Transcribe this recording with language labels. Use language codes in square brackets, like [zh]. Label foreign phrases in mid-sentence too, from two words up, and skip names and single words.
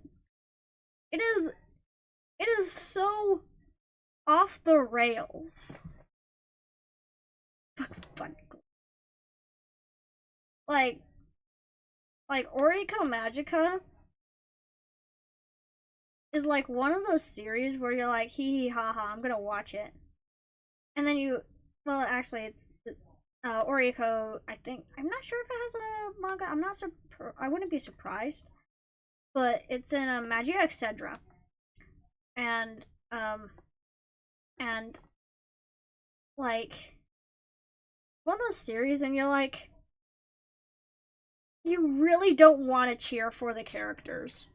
[en] It is so off the rails. Like Oriko Magica is like one of those series where you're like, hee hee ha ha, I'm gonna watch it. And then well, actually, it's Oriko, I think. I'm not sure if it has a manga. I wouldn't be surprised. But it's in Magia Excedra. And, like, one of those series, and you're like, you really don't want to cheer for the characters.